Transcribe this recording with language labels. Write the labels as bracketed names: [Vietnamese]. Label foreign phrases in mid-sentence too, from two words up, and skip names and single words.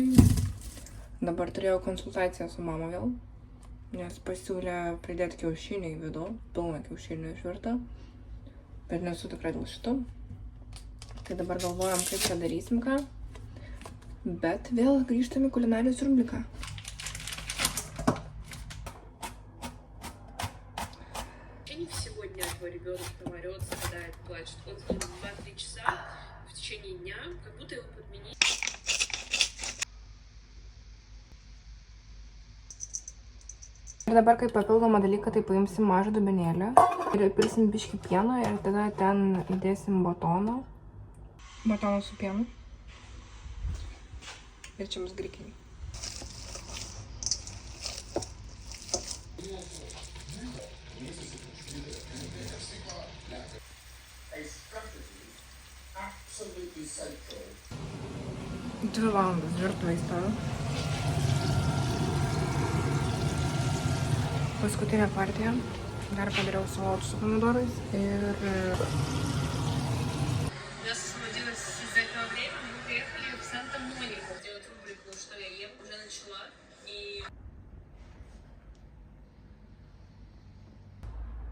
[Lithuanian] Dabar turėjau konsultaciją su mama vėl, nes pasiūlė pridėti kiaušinį į vidų, pilną kiaušinį išvirtą, bet nesu tikra dėl šito. Tai dabar galvojam, kaip čia darysim ką, bet vėl grįžtam į kulinarijos rubriką. [Russian] Сегодня твой ребенок там орёт, страдает, плачет. Он спит 2-3 часа в течение дня, как будто его подменили. [Lithuanian] Ir dabar kaip papildomą dalyką, tai paimsim mažą dubenėlį ir įpilsim biškį pieno ir tada ten įdėsim batoną. Batoną su pienu. Ir čia bus grikiai. Dvi valandas virtuvėj stoviu. Paskutinė partija. Dar padariau салат su pomidorais ir... [Russian] Нас освободилось из-за этого времени, мы приехали в Санта-Монику делать рубрику «Что я ем», уже начала. И...